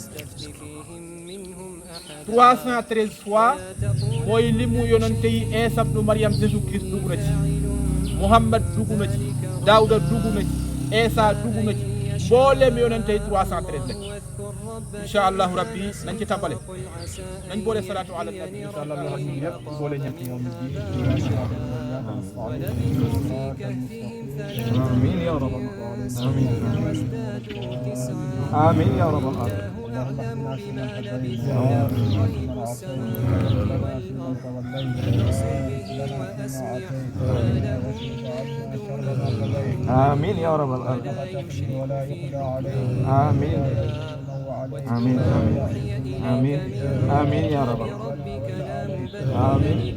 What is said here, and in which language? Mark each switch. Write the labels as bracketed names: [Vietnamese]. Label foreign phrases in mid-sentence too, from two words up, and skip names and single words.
[Wolof] 313 fois mooy limu yonente yi Iisa ibnu Maryam Jésus Christ dugg na ci Muhammad dugg na ci Daawuda dugg na ci Iisa dugg na ci mboolem yonente yi 313 lañ [Arabic] إن شاء الله ربي [Wolof] nañ ci tàmbale nañ boole [Arabic] الصلاة على النبي إن شاء الله [Wolof] loo xam ne yëpp boole ñett ñoom [Arabic] آمين يا رب آمين يا رب آمين يا رب العالمين آمين آمين آمين آمين يا رب آمين